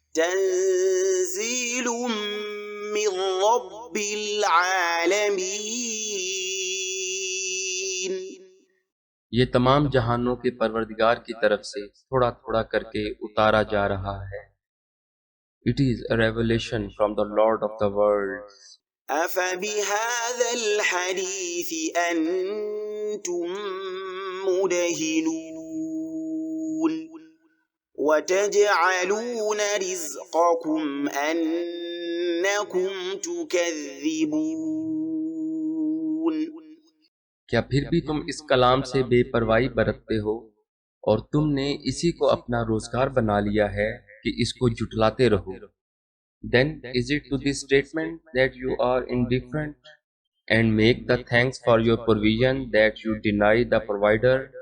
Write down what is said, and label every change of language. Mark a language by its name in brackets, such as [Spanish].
[Arabic] تنزيل من رب العالمين۔ [Urdu] یہ تمام جہانوں کے پروردگار کی طرف سے تھوڑا تھوڑا کر کے اتارا جا رہا ہے۔ [English] It is a revelation from the Lord of the worlds۔ [Arabic] أفبهذا الحديث أنتم مدهنون وتجعلون رزقكم أنكم تكذبون۔ [Urdu] کیا پھر بھی تم اس کلام سے بے پرواہی برتتے ہو اور تم نے اسی کو اپنا روزگار بنا لیا ہے کہ اس کو جھٹلاتے رہو؟ [English] Then is it to this statement that you are indifferent and make the thanks for your provision that you deny the provider؟